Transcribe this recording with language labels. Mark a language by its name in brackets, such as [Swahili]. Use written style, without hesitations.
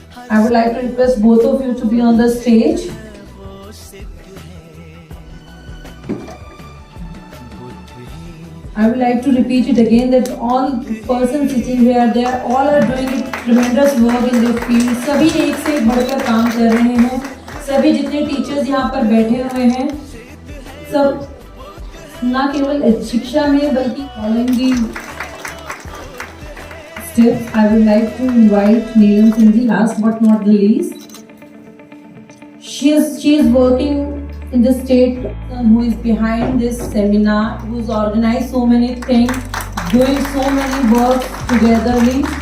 [English] I would like to request both of you to be on the stage. I would like to repeat it again that all persons sitting here, they are all are doing tremendous work in their field. [Hindi] सभी एक से एक बढ़कर काम कर रहे हैं. सभी जितने टीचर्स यहाँ पर बैठे हुए हैं, सब ना केवल शिक्षा में बल्कि [English] following the steps, I would like to invite Neelam Singh, last but not the least. She is working in the state, who is behind this seminar, who has organized so many things, doing so many work togetherly.